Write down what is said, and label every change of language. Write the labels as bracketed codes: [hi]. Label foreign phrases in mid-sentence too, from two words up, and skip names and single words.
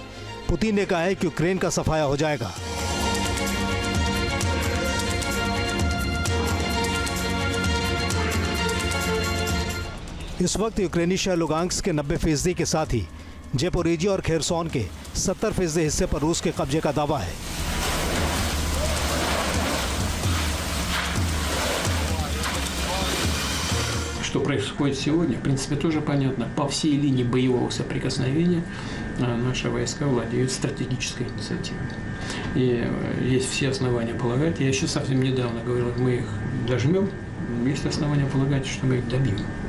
[hi] पुतिन ने कहा है कि यूक्रेन का सफाया हो जाएगा। इस वक्त यूक्रेनी शहर लुगांस्क के 90% के साथ ही ज़ेपोरिजिया और खेरसोन के 70% हिस्से पर रूस के कब्जे का दावा है। [ru] Что происходит сегодня, в принципе, тоже понятно. По всей линии боевого соприкосновения наши войска владеют стратегической инициативой. И есть все основания полагать, я еще совсем недавно говорил, мы их дожмем, есть основания полагать, что мы их добьем.